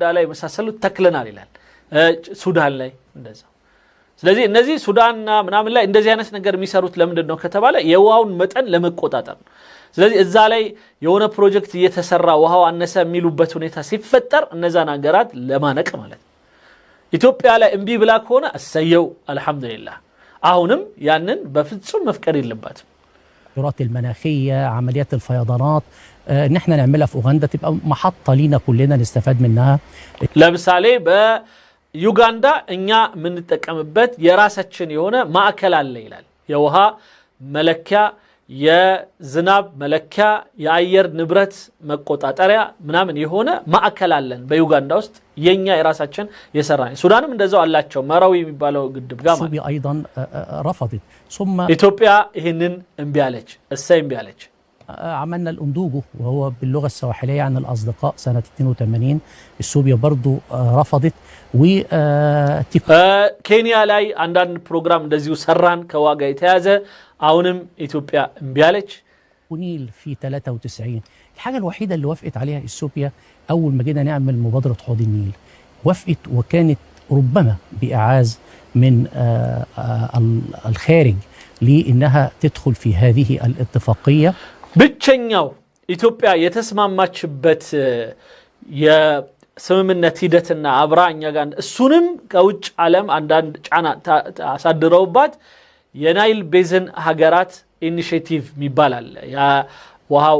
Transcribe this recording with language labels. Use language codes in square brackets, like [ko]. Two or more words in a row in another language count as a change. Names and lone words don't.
[am] ላይ መሳሰሉት ተክለናል ይላል። ሱዳን ላይ እንደዛው። ስለዚህ እነዚህ ሱዳንና ምናምን ላይ እንደዚህ አይነት ነገር የሚሰሩት ለምንድን ነው ከተባለ የውሃውን መጠን ለመቆጣጠር ነው። ስለዚህ እዛ ላይ የሆነ ፕሮጀክት እየተሰራ ውሃው አነሰ የሚሉበት ሁኔታ ሲፈጠር እነዛን ሀገራት ለማነቅ ማለት ነው። ኢትዮጵያ ላይ እምቢ ብላ ከሆነ እሰየው አልহামዱሊላህ። አሁንም ያንን በፍጹም መፍቀድ የለባትም። [ar] التغيرات المناخيه، عمليات الفيضانات، ان احنا نعملها في اوغندا تبقى محطه لينا كلنا نستفاد منها. [am] ለምሳሌ በዩጋንዳ እኛ የምንጠቀምበት የራሳችን የሆነ ማዕከል አለ ይላል። የውሃ መለኪያ፣ የዝናብ መለኪያ፣ የአየር ንብረት መቆጣጠሪያ ምናምን የሆነ ማዕከል አለን በዩጋንዳ ውስጥ የኛ የራሳችን የሰራን። ሱዳንም እንደዛው አላቸው መራዊ የሚባለው ግድብ ጋር ማለት [ar] ነው። ايضا رفضت ثم [am] ኢትዮጵያ ይሄንን እምቢ አለች። እሰይ እምቢ አለች። [ar] عملنا الاندوجو وهو باللغه السواحليه عن الاصدقاء سنه 82. السوبيا برضو رفضت. و [am] ኬንያ ላይ አንዳንድ ፕሮግራም እንደዚሁ ሰራን ከዋጋ የተያዘ አሁንም ኢትዮጵያ እምቢ አለች። [ar] ونيل في 93 الحاجه الوحيده اللي وافقت عليها السوبيا اول ما جينا نعمل مبادره حوض النيل وافقت، وكانت ربما باعاز من الخارج لانها تدخل في هذه الاتفاقيه. [am] ብቸኛው ኢትዮጵያ የተስማማችበት የስምምነት ሂደትና አብራኛ ጋር እሱንም ከውጭ ዓለም አንዳንድ ጫና አሳድረውባት የናይል ቤዝን ሀገራት ኢኒሺዬቲቭ ይባላል። ያ ውሃው